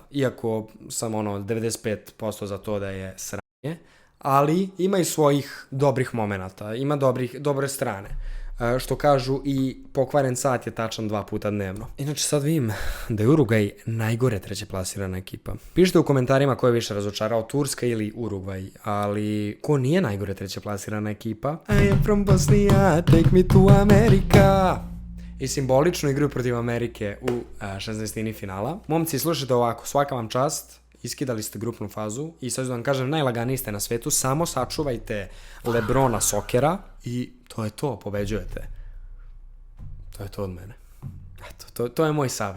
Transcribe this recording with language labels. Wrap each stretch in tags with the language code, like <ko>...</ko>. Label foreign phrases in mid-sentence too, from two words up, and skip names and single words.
<sr>Iako sam 95% za to da je sranje, ali ima i svojih dobrih momenata, ima dobre strane. Što kažu i pokvaren sat je tačan 2 puta dnevno. Inače sad vidim da je Urugvaj najgore treće plasirana ekipa. Pišite u komentarima ko je više razočarao, Turska ili Urugvaj, ali ko nije najgore treće plasirana ekipa?</sr> <en>I am from Bosnia, take me to America.</en> <sr>I simbolično igraju protiv Amerike u 16. finala. Momci, slušajte ovako, svaka vam čast. Iskidali ste grupnu fazu i sad ću vam kažem, najlaganiji ste na svetu, samo sačuvajte Lebrona Sokera i to je to, pobeđujete. To je to od mene. Eto, to je moj savjet.</sr>